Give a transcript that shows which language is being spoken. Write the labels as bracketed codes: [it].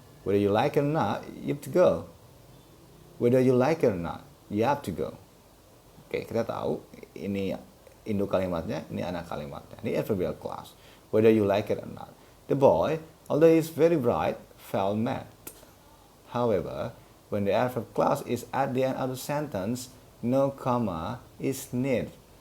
[en] Whether you like it or not, you have to go. Whether you like it or not, you have to go. [id] Oke, kita tahu ini induk kalimatnya, ini anak kalimatnya. Ini adverbial clause. [en] Whether you like it or not. The boy, although he is very bright, felt mad. However, when the adverb clause is at the end of the sentence, no comma is needed.